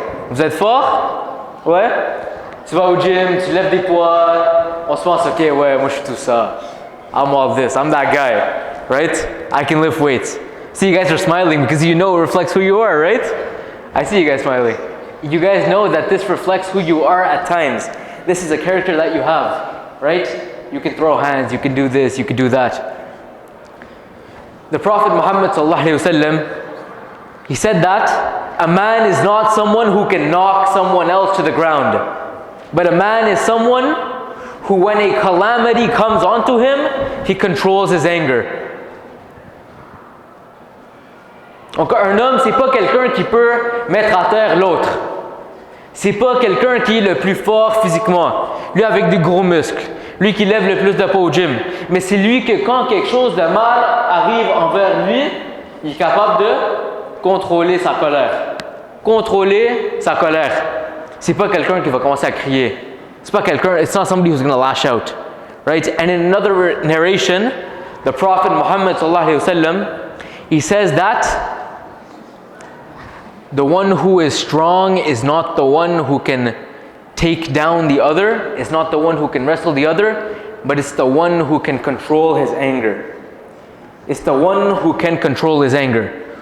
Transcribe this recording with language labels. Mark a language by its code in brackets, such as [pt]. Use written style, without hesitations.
[fr] Vous êtes forts? Ouais? Tu vas au gym, tu lèves des poids. On se pense, ok, ouais, moi je suis tout ça. [en] I'm all this, I'm that guy, right? I can lift weights. See, you guys are smiling because you know it reflects who you are, right? I see you guys smiling. You guys know that this reflects who you are at times. This is a character that you have, right? You can throw hands, you can do this, you can do that. The Prophet Muhammad [ar] sallallahu alaihi wasallam, [en] he said that a man is not someone who can knock someone else to the ground, but a man is someone who, when a calamity comes onto him, he controls his anger. [fr] Donc un homme, c'est pas quelqu'un qui peut mettre à terre l'autre. C'est pas quelqu'un qui est le plus fort physiquement, lui avec des gros muscles, lui qui lève le plus de poids au gym. Mais c'est lui que quand quelque chose de mal arrive envers lui, il est capable de contrôler sa colère. Contrôler sa colère. C'est pas quelqu'un qui va commencer à crier. C'est pas quelqu'un, [en] it's not somebody who's going to lash out. Right? And in another narration, the Prophet Muhammad [ar] sallallahu alaihi wasallam, [en] he says that the one who is strong is not the one who can take down the other, it's not the one who can wrestle the other, but it's the one who can control his anger. It's the one who can control his anger.